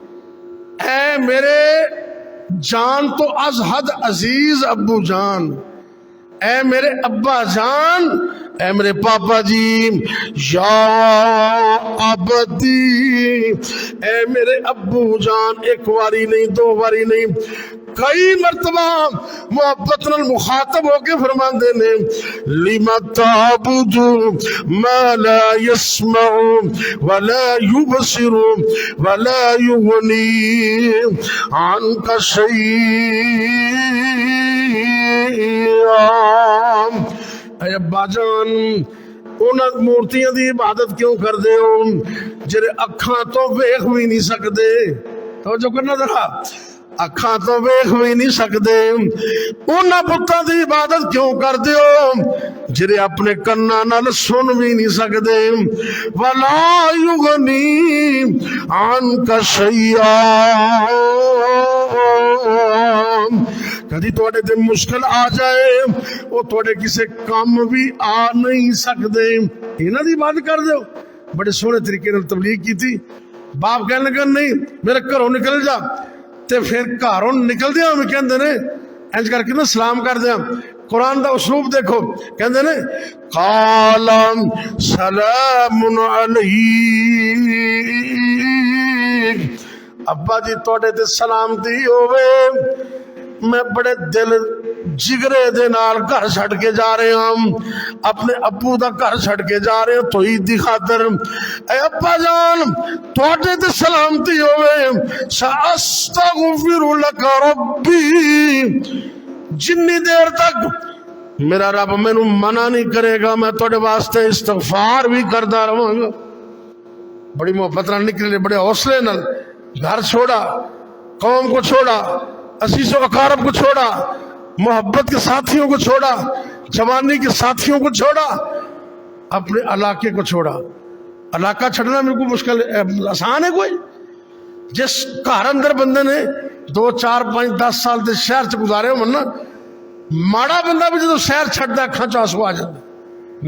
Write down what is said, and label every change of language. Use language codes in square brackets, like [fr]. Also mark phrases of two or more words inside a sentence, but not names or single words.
[pa] اے میرے جان تو از حد عزیز ابو جان، اے میرے ابا جان، اے میرے پاپا جی، یا ابدی، اے میرے ابو جان۔ ایک واری نہیں، دو واری نہیں، کئی مرتبہ محبت نال مخاطب ہو کے فرماندے نے، [ar] لِمَ تَعْبُدُ مَا لَا يَسْمَعُ وَلَا يُبْصِرُ وَلَا يُغْنِي عَنْكَ شَيْئًا۔ [pa] اے ابا جان، انہاں مورتیاں دی عبادت کیوں کر دے ہو جڑے اکھاں تو ویکھ بھی نہیں سکدے؟ توجہ کرنا ذرا، اکھاں تو ویکھ بھی نہیں سکدے۔ انہاں بتاں دی عبادت کیوں کر دے ہو جڑے اپنے کناں نال سن بھی نہیں سکدے؟ [ar] وَلَا يُغْنِي عَنْكَ شَيْئًا۔ [pa] کدی تواڈے تے مشکل آ جائے وہ تواڈے کسے کام بھی آ نہیں سکدے، انہاں دی بات کر دیو۔ بڑے سونے طریقے نال تبلیغ کی تھی۔ باپ کہنے لگا نہیں میرے گھروں نکل جا، تے پھر گھروں نکل دیا ہمیں کہندے نے انج کر کے نا سلام کر دیا۔ قرآن دا اسلوب دیکھو، کہندے نے [ar] قال سلام علیک، [pa] ابا جی تواڈے تے سلامتی ہوے، میں بڑے دل جگرے دے نال گھر چھڑ کے جا رہے ہوں، اپنے ابو دا گھر چھڑ کے جا رہے ہیں توحید دی خاطر۔ اے ابا جان تواڈے تے سلامتی ہوے، [ar] ساستغفر لک ربی، [pa] جنی دیر تک میرا رب مینوں منع نہیں کرے گا میں تواڈے واسطے استغفار بھی کردا رہاں گا۔ بڑی محبت نال نکلے، بڑے حوصلے نال گھر چھوڑا، [ur] قوم کو چھوڑا، عزیز و اقارب کو چھوڑا، محبت کے ساتھیوں کو چھوڑا، جوانی کے ساتھیوں کو چھوڑا، اپنے علاقے کو چھوڑا. [pa] علاقہ چھڈنا میرے کو مشکل آسان ہے کوئی? جس گھر اندر بندے نے 2 4 5 10 سال کے شہر چ گزارے ہو نا، ماڑا بندہ بھی جو شہر چھڈدا اکھاں چ آنسو آ جاتے.